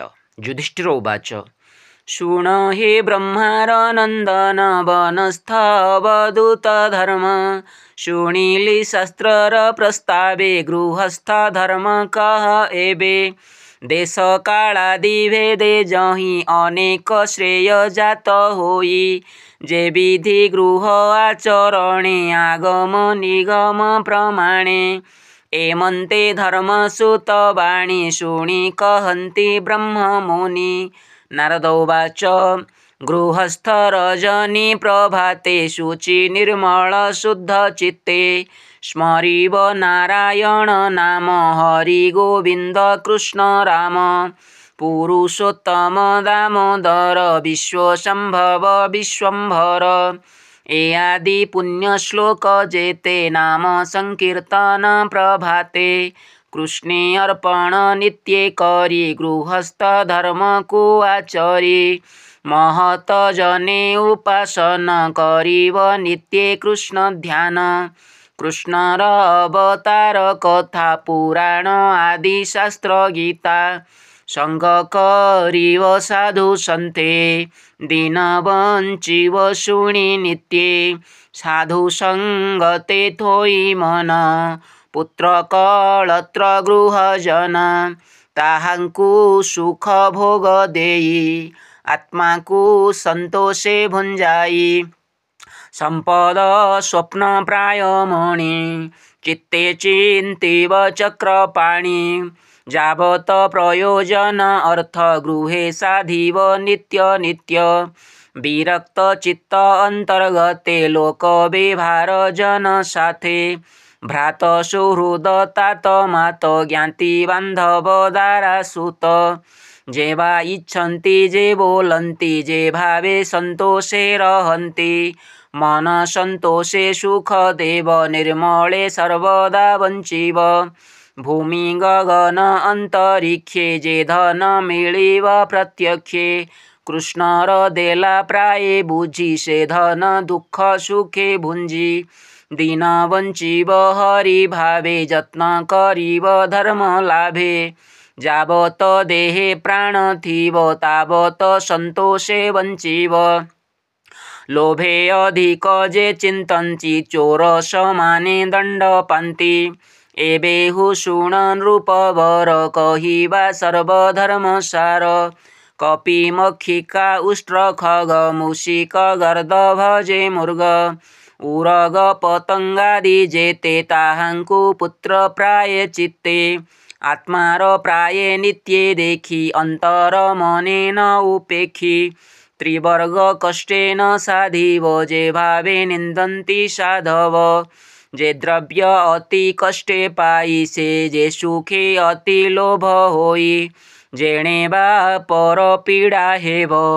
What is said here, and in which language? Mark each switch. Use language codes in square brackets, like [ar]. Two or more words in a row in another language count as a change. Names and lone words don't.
[or] ଯୁଧିଷ୍ଠିର ଉବାଚ ଶୃଣ ହେ ବ୍ରହ୍ମାରନନ୍ଦନ ବନସ୍ଥବଧୂତ ଧର୍ମ ଶୃଣୀଲି ଶାସ୍ତ୍ରର ପ୍ରସ୍ତାବେ ଗୃହସ୍ଥ ଧର୍ମ କହ ଏବେ ଦେଶ କାଳାଦି ଭେଦେ ଯହି ଅନେକ ଶ୍ରେୟ ଜାତ ହୋଇ ଯେ ବିଧି ଗୃହ ଆଚରଣେ ଆଗମ ନିଗମ ପ୍ରମାଣେ ଏମନ୍ତେ ଧର୍ମସୁତ ବାଣୀ ଶୁଣୀ କହନ୍ତି ବ୍ରହ୍ମମୁନି। ନାରଦୋବାଚ ଗୃହସ୍ଥ ରଜନୀ ପ୍ରଭାତେ ଶୁଚି ନିର୍ମଳ ଶୁଦ୍ଧ ଚିତ୍ତେ ସ୍ମରିବ ନାରାୟଣ ନାମ ହରି ଗୋବିନ୍ଦ କୃଷ୍ଣ ରାମ ପୁରୁଷୋତ୍ତମ ଦାମୋଦର ବିଶ୍ୱସମ୍ଭବ ବିଶ୍ୱମ୍ଭର ଏ ଆଦି ପୁଣ୍ୟ ଶ୍ଳୋକ ଯେତେ ନାମ ସଂକୀର୍ତ୍ତନ ପ୍ରଭାତେ କୃଷ୍ଣେ ଅର୍ପଣ ନିତ୍ୟେ କରି ଗୃହସ୍ଥ ଧର୍ମ କୁ ଆଚରି ମହତ ଜନେ ଉପାସନ କରିବ ନିତ୍ୟେ କୃଷ୍ଣ ଧ୍ୟାନ କୃଷ୍ଣର ଅବତାର କଥା ପୁରାଣ ଆଦି ଶାସ୍ତ୍ର ଗୀତା ସଙ୍ଗ କରିବ ସାଧୁ ସନ୍ଥେ ଦିନ ବଞ୍ଚିବ ଶୁଣି ନିତ୍ୟେ ସାଧୁ ସଙ୍ଗତେ ଥୋଇ ମନ ପୁତ୍ର କଳତ୍ର ଗୃହଜନ ତାହାଙ୍କୁ ସୁଖ ଭୋଗ ଦେଇ ଆତ୍ମା କୁ ସନ୍ତୋଷେ ଭୁଞ୍ଜାଇ ସମ୍ପଦ ସ୍ୱପ୍ନ ପ୍ରାୟ ମଣି ଚିତ୍ତେ ଚିନ୍ତିବ ଚକ୍ରପାଣି ଯାବତ ପ୍ରୟୋଜନ ଅର୍ଥ ଗୃହେ ସାଧିବ ନିତ୍ୟ ନିତ୍ୟ ବିରକ୍ତ ଚିତ୍ତ ଅନ୍ତର୍ଗତେ ଲୋକ ବ୍ୟବହାର ଜନ ସାଥେ ଭ୍ରାତ ସୁହୃଦ ତାତ ମାତ ଜ୍ଞାତି ବାନ୍ଧବ ଦାରା ସୁତ ଯେବା ଇଚ୍ଛନ୍ତି ଯେ ବୋଲନ୍ତି ଯେ ଭାବେ ସନ୍ତୋଷେ ରହନ୍ତି ମନ ସନ୍ତୋଷେ ସୁଖ ଦେବ ନିର୍ମଳେ ସର୍ବଦା ବଞ୍ଚିବ ଭୂମି ଗଗନ ଅନ୍ତରିକ୍ଷେ ଯେ ଧନ ମିଳିବ ପ୍ରତ୍ୟକ୍ଷେ କୃଷ୍ଣର ଦେଲା ପ୍ରାୟେ ବୁଝି ସେ ଧନ ଦୁଃଖ ସୁଖେ ଭୁଞ୍ଜି ଦିନ ବଞ୍ଚିବ ହରି ଭାବେ ଯତ୍ନ କରିବ ଧର୍ମ ଲାଭେ ଯାବତ ଦେହେ ପ୍ରାଣ ଥିବ ତାବତ ସନ୍ତୋଷେ ବଞ୍ଚିବ ଲୋଭେ ଅଧିକ ଯେ ଚିନ୍ତନ୍ତି ଚୋର ସମାନେ ଦଣ୍ଡ ପାନ୍ତି ଏବେହୁ ଶୁଣ ନୃପବର କହିବା ସର୍ବଧର୍ମ ସାର କପି ମକ୍ଷିକା ଉଷ୍ଟ୍ର ଖଗ ମୂଷିକ ଗର୍ଦ୍ଦଭ ଯେ ମୃଗ ଉରଗ ପତଙ୍ଗାଦି ଯେତେ ତାହାଙ୍କୁ ପୁତ୍ର ପ୍ରାୟେ ଚିତ୍ତେ ଆତ୍ମାର ପ୍ରାୟେ ନିତ୍ୟେ ଦେଖି ଅନ୍ତର ମନେ ନ ଉପେକ୍ଷି ତ୍ରିବର୍ଗ କଷ୍ଟେନ ସାଧିବ ଯେ ଭାବେ ନିନ୍ଦନ୍ତି ସାଧବ ଯେ ଦ୍ରବ୍ୟ ଅତି କଷ୍ଟେ ପାଇ ସେ ଯେ ସୁଖେ ଅତି ଲୋଭ ହୋଇ ଯେଣେ ବା ପର ପୀଡ଼ା ହେବ